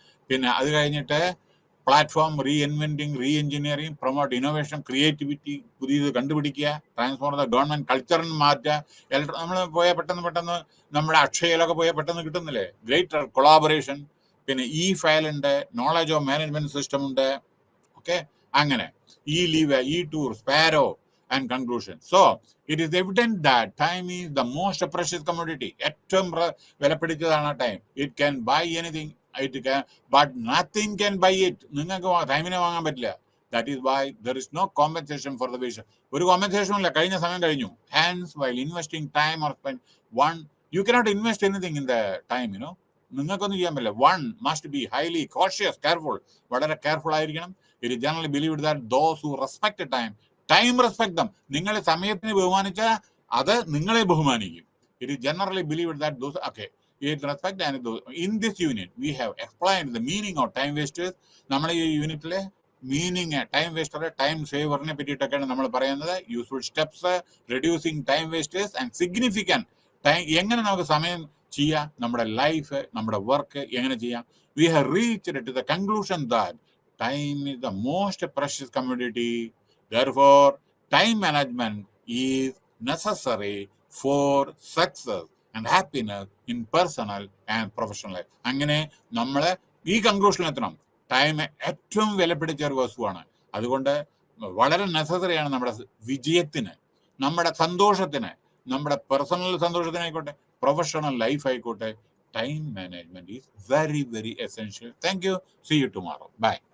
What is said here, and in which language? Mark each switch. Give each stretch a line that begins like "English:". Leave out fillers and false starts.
Malayalam: പിന്നെ അത് കഴിഞ്ഞിട്ട് platform റീഇൻവെന്റിങ്, re engineering, promote innovation, creativity, പുതിയത് കണ്ടുപിടിക്കുക, ട്രാൻസ്ഫോം ദ ഗവൺമെന്റ് കൾച്ചറിന് മാറ്റുക. നമ്മൾ പോയാൽ പെട്ടെന്ന് നമ്മുടെ അക്ഷയയിലൊക്കെ പോയാൽ പെട്ടെന്ന് കിട്ടുന്നില്ലേ, ഗ്രേറ്റർ കൊളാബറേഷൻ. പിന്നെ ഫയൽ ഉണ്ട്, നോളജ് ഓഫ് മാനേജ്മെന്റ് സിസ്റ്റം ഉണ്ട്. ഓക്കെ. അങ്ങനെ leave, tour, sparrow and conclusion.
English: So it is evident that time is the most precious commodity.
Malayalam: ഏറ്റവും വിലപിടിച്ചതാണ് time.
English: It can buy anything, but nothing can buy it.
Malayalam: നിങ്ങൾക്ക് ടൈമിനെ വാങ്ങാൻ പറ്റില്ല.
English: That is why there is no compensation for the waste.
Malayalam: ഒരു കോമ്പൻസേഷനും ഇല്ല, കഴിഞ്ഞ സമയം കഴിഞ്ഞു.
English: Hence, while investing time or spend you cannot invest anything in the time,
Malayalam: നിങ്ങൾക്കൊന്നും ചെയ്യാൻ പറ്റില്ല.
English: One must be highly cautious, careful.
Malayalam: വളരെ കെയർഫുൾ ആയിരിക്കണം.
English: It is generally believed that those who respect time respect them.
Malayalam: നിങ്ങൾ സമയത്തിന് ബഹുമാനിച്ചാൽ അത് നിങ്ങളെ ബഹുമാനിക്കും.
English: It is generally believed that those, it respect and those. In this unit we have explained the meaning of time wasters.
Malayalam: നമ്മൾ ഈ യൂണിറ്റിലെ meaning, time waster, time സേവറിനെ പറ്റിയിട്ടൊക്കെയാണ് നമ്മൾ പറയുന്നത്.
English: Useful steps, reducing time wasters and significant time.
Malayalam: എങ്ങനെ നമുക്ക് സമയം ചെയ്യാം, നമ്മുടെ ലൈഫ്, നമ്മുടെ വർക്ക് എങ്ങനെ ചെയ്യാം.
English: We have reached to the conclusion that time is the most precious commodity. Therefore, time management is necessary for success and happiness in personal and professional life.
Malayalam: അങ്ങനെ നമ്മളെ ഈ കൺക്ലൂഷനിൽ എത്തണം. ടൈം ഏറ്റവും വിലപിടിച്ച ഒരു വസ്തുവാണ്. അതുകൊണ്ട് വളരെ നെസസറിയാണ് നമ്മുടെ വിജയത്തിന്, നമ്മുടെ സന്തോഷത്തിന്, നമ്മുടെ പേഴ്സണൽ സന്തോഷത്തിനായിക്കോട്ടെ, പ്രൊഫഷണൽ ലൈഫ് ആയിക്കോട്ടെ,
English: Time management is very very essential. Thank you. See you tomorrow. Bye.